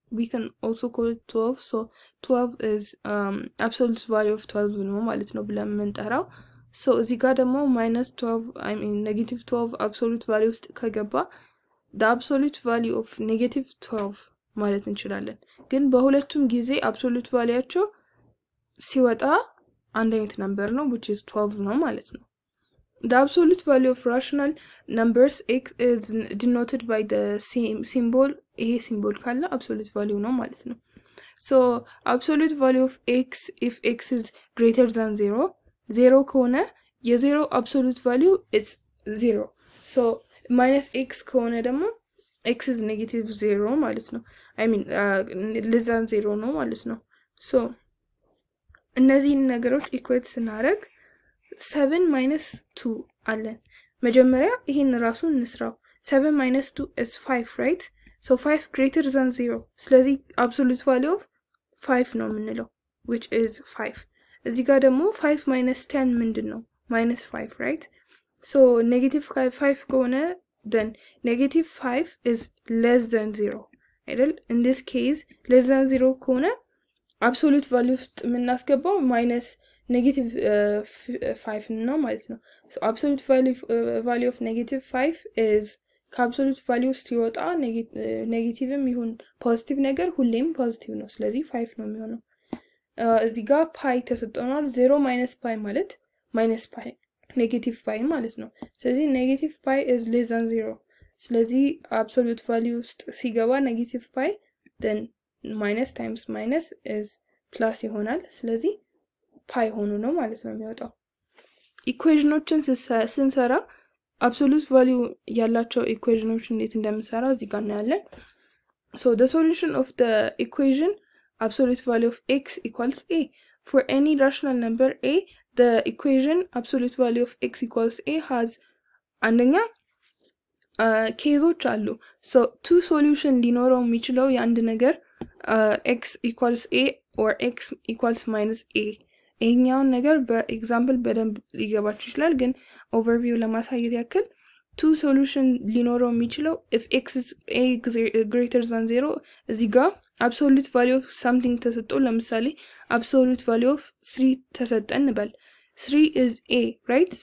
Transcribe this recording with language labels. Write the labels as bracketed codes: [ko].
[en] We can also call it 12. So 12 is absolute value of 12 [am] ነው ማለት ነው ብለን የምንጠራው. [en] So [am] እዚህ ጋር ደግሞ [en] minus 12 I mean negative 12 absolute value [am] ውስጥ ከገባ [en] the absolute value of negative 12 [am] ማለት እንችላለን. ግን በሁለቱም ጊዜ absolute valueያቸው ሲወጣ አንድ አይነት number ነው [en] which is 12 [am] ነው ማለት ነው. [en] The absolute value of rational numbers x is denoted by the same symbol. [am] ይሄ symbol ካለ absolute value ነው ማለት ነው. [en] So absolute value of x if x is greater than 0 [am] ከሆነ የ0 [en] absolute value is 0. So minus x [am] ከሆነ ደግሞ [en] x is negative 0 [am] ማለት ነው. [en] I mean less than 0 ነው ማለት ነው. [am] So እነዚህን ነገሮች ኢኩዌት ስናደርግ 7 minus 2 አለን. መጀመሪያ ይሄን ራሱን እንስራው. [en] 7 minus 2 is 5, right? So 5 greater than 0. ስለዚህ absolute value of 5 [am] ነው የምንለው [en] which is 5. [am] እዚህ ጋር ደግሞ 5 minus 10 ምንድን ነው? [en] minus 5, right? So negative 5 [am] ከሆነ [en] then negative 5 is less than 0. [am] አይደል? [en] In this case less than 0 ከሆነ absolute value [am] ውስጥ የምናስገባው [en] minus negative 5 [am] ነው ማለት ነው. [en] So absolute value of negative 5 is [am] ከabsolute value ሲወጣ ኔጌቲቭም ይሁን ፖዚቲቭ ነገር ሁሌም ፖዚቲቭ ነው. ስለዚህ 5 ነው የሚሆነው. እዚህ ጋር ፓይ ተሰጥቶናል. [en] 0 minus pi [am] ማለት [en] minus pi [am] ኔጌቲቭ ፓይ ማለት ነው። ስለዚህ ኔጌቲቭ ፓይ [en] is less than 0 [am] ስለዚህ አብሶሉት ቫልዩ ውስጥ ሲገባ ኔጌቲቭ ፓይ [en] then minus times minus is plus [am] ይሆናል። ስለዚህ ፓይ ሆኖ ነው ማለት ነው የሚወጣው። ኢኩዌሽኖችን ስንሰራ አብሶሉት ቫልዩ ያላቸው ኢኩዌሽኖች እንዴት እንደምንሰራ እዚህ ጋር እናያለን። [en] So the solution of the equation absolute value of x equals a. For any rational number a, the equation absolute value of x equals a has [am] አንደኛ ኬዞች አሉ። [en] So two solution [am] ሊኖረው የሚችለው የአንድ ነገር [en] x equals a or x equals minus a [am] ይሄኛውን ነገር በኤግዛምፕል በደንብ ሊገባችሁ ይችላል፣ ግን ኦቨርቪው ለማሳየት ያክል two solution ሊኖረው የሚችለው [en] if x is a greater than 0 [am] እዚህ ጋር [en] absolute value of something [am] ተሰጥቶ ለምሳሌ absolute value of 3 ተሰጠን እንበል [en] 3 is a, right?